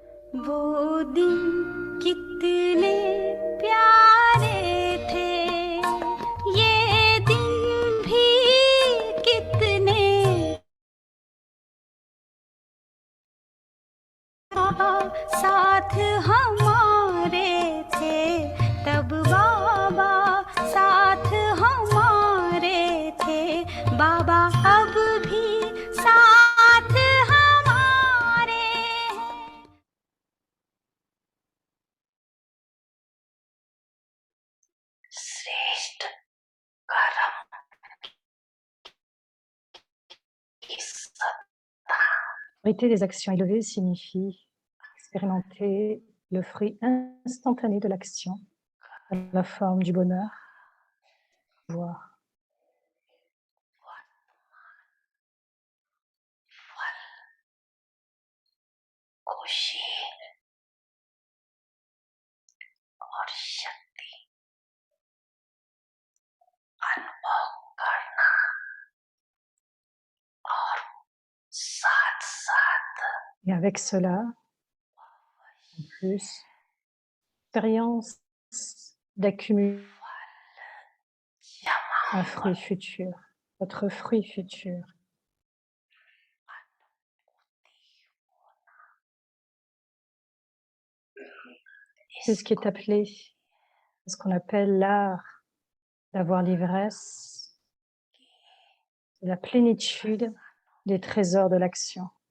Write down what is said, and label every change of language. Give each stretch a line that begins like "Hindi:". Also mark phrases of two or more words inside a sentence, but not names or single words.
Hindi: वो दिन कितने प्यारे थे, ये दिन भी कितने साथ हमारे थे, तब बाबा साथ हमारे थे, बाबा अब भी साथ हमारे हैं। श्रेष्ठ कर्म की सत्ता।
French: L'autorité des actions élevées signifie expérimenter le fruit instantané de l'action, dans la forme du bonheur, pouvoir.
Hindi: खुशी और शक्ति अनुभव करना और साथ साथ
French: Et avec cela, en plus, expérience d'accumuler un fruit futur, votre fruit futur. C'est ce qui est appelé, ce qu'on appelle l'art d'avoir l'ivresse, la plénitude des trésors de l'action.